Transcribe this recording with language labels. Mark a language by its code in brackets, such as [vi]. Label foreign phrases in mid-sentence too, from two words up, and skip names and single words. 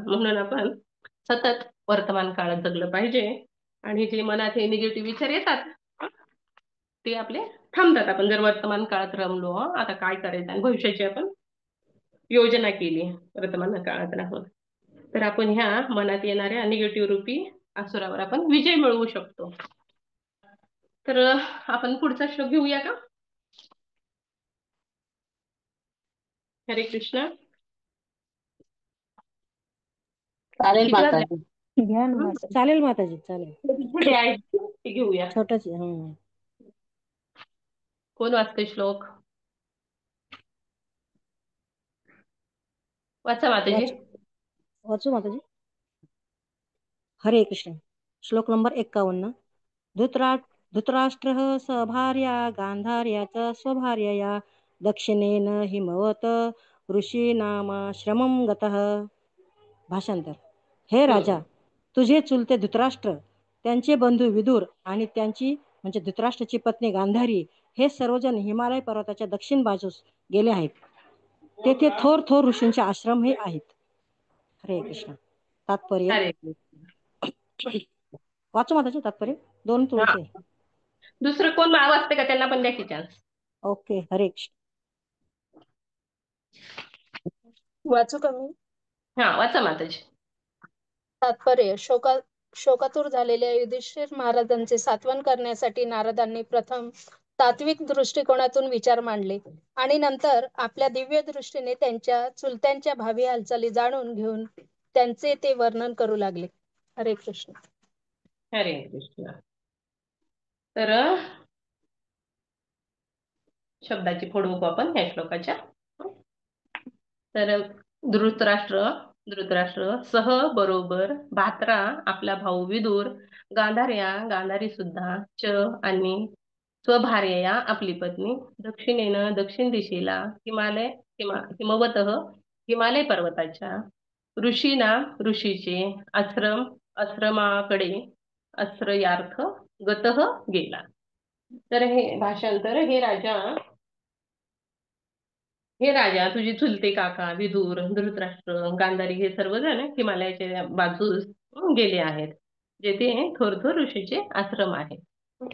[mr] म्हणून आपण सतत वर्तमान काळात जगलं पाहिजे आणि जे मनात हे निगेटिव्ह विचार येतात ते आपले थांबतात. आपण जर वर्तमान काळात रमलो, आता काय करायचं आणि भविष्याची आपण योजना केली वर्तमान काळात राहून, तर आपण ह्या मनात येणाऱ्या निगेटिव्ह रूपी असुरावर आपण विजय मिळवू शकतो. तर आपण पुढचा श्लोक घेऊया का? हरे कृष्ण. चालेल किती वाजले? माताजी. घ्या ना माता. चालेल माताजी, चालेल. छोटे आहेत ते घेऊया. छोटच. कोण वाचते श्लोक? वाचा माताजी. वाचू माताजी. हरे कृष्ण. श्लोक नंबर 51. [sa] धृतराष्ट्रः सभार्या गांधार्याच स्वभार्यया दक्षिणेन हिमवत ऋषीनामाश्रमं गतः. [mr] भाषांतर. हे राजा, तुझे चुलते धृतराष्ट्र, त्यांचे बंधू विदुर आणि त्यांची म्हणजे धृतराष्ट्राची पत्नी गांधारी हे सर्वजण हिमालय पर्वताच्या दक्षिण बाजूस गेले आहेत. तेथे थोर थोर ऋषींचे आश्रम हे आहेत. हरे कृष्ण. तात्पर्य. हरे कृष्ण. वाचू माताचे तात्पर्य. 2 तुळचे. दुसरं कोण वाचते का? त्यांना पण द्या की चान्स. ओके. हरे कृष्ण. वाचू का मी? हा, वाचा माताजी. तात्पर्य. शोकातूर झालेल्या युधिष्ठिर महाराजांचे सांत्वन करण्यासाठी नारदांनी प्रथम तात्विक दृष्टिकोनातून विचार मांडले आणि नंतर आपल्या दिव्य दृष्टीने त्यांच्या चुलत्यांच्या भावी हालचाली जाणून घेऊन त्यांचे ते वर्णन करू लागले. हरे कृष्ण. हरे कृष्ण. तर शब्दाची फोड बघू आपण ह्या श्लोकाच्या. तर धृतराष्ट्र सह बरोबर भात्रा आपला भाऊ विदुर, गांधारी सुद्धा, च आणि स्वभार्यया आपली पत्नी, दक्षिणेनं दक्षिण दिशेला हिमवत हिमालय पर्वताच्या ऋषीना ऋषीचे, आश्रम आश्रमाकडे, आश्रयार्थ गतः गेला. तर हे भाषांतर, हे राजा तुझे चुलते काका विदुर, धृतराष्ट्र, गांधारी हे सर्वजण हिमालयाच्या बाजूस गेले आहेत, जेथे थोर थोर ऋषीचे आश्रम आहेत.